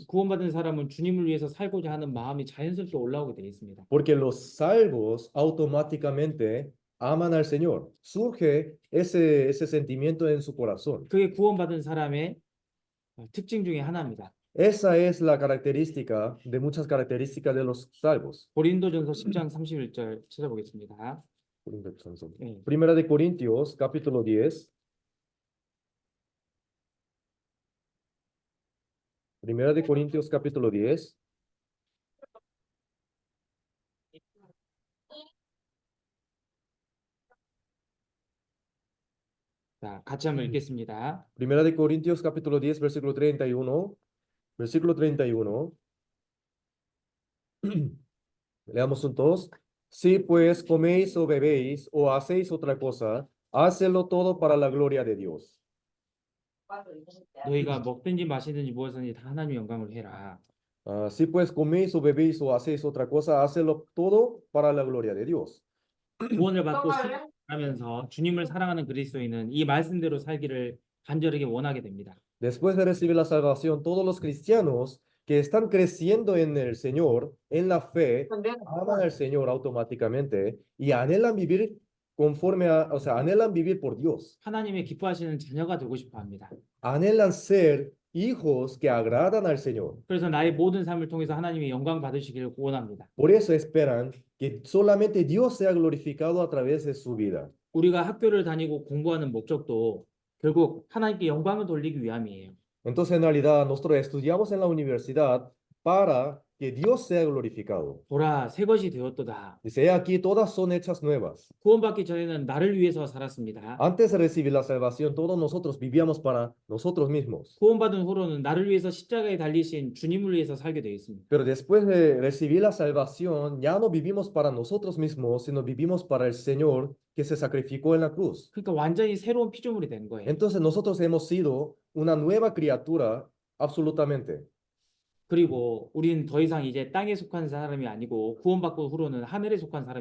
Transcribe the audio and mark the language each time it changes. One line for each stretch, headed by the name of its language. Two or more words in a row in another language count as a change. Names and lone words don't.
Korean: 구원받은 사람은 주님을 위해서 살고자 하는 마음이 자연스럽게 올라오게 되어 있습니다.
Spanish: Porque los salvos automáticamente aman al Señor. Surge ese sentimiento en su corazón.
Korean: 그게 구원받은 사람의 특징 중에 하나입니다.
Spanish: Esa es la característica de muchas características de los salvos.
Korean: 고린도전서 10장 31절 찾아보겠습니다. 네.
Spanish: Primera de Corintios, capítulo 10. Primera de Corintios, capítulo 10.
Korean: 자, 같이 한번 읽겠습니다.
Spanish: Primera de Corintios, capítulo 10, versículo 31. Versículo 31. Leamos juntos. Si pues coméis o bebéis o hacéis otra cosa, hacedlo todo para la gloria de Dios.
Korean: 너희가 먹든지 마시든지 무엇이든지 다 하나님의 영광을 해라.
Spanish: Si pues coméis o bebéis o hacéis otra cosa, hacedlo todo para la gloria de Dios.
Korean: 구원을 받고 살아가면서 주님을 사랑하는 그리스도인은 이 말씀대로 살기를 간절하게 원하게 됩니다.
Spanish: Después de recibir la salvación, todos los cristianos que están creciendo en el Señor, en la fe, aman al Señor automáticamente y anhelan vivir o sea, anhelan vivir por Dios.
Korean: 하나님의 기뻐하시는 자녀가 되고 싶어 합니다.
Spanish: Anhelan ser hijos que agradan al Señor.
Korean: 그래서 나의 모든 삶을 통해서 하나님의 영광 받으시기를 원합니다.
Spanish: Por eso esperan que solamente Dios sea glorificado a través de su vida.
Korean: 우리가 학교를 다니고 공부하는 목적도 결국 하나님께 영광을 돌리기 위함이에요.
Spanish: Entonces, en realidad, nosotros estudiamos en la universidad para que Dios sea glorificado.
Korean: 보라, 새 것이 되었도다.
Spanish: Dice, "He aquí, todas son hechas nuevas."
Korean: 구원받기 전에는 나를 위해서 살았습니다.
Spanish: Antes de recibir la salvación, todos nosotros vivíamos para nosotros mismos.
Korean: 구원받은 후로는 나를 위해서 십자가에 달리신 주님을 위해서 살게 되어 있습니다.
Spanish: Pero después de recibir la salvación, ya no vivimos para nosotros mismos, sino vivimos para el Señor que se sacrificó en la cruz.
Korean: 그러니까 완전히 새로운 피조물이 된 거예요.
Spanish: Entonces nosotros hemos sido una nueva criatura absolutamente.
Korean: 그리고 우리는 더 이상 이제 땅에 속한 사람이 아니고 구원받고 후로는 하늘에 속한 사람이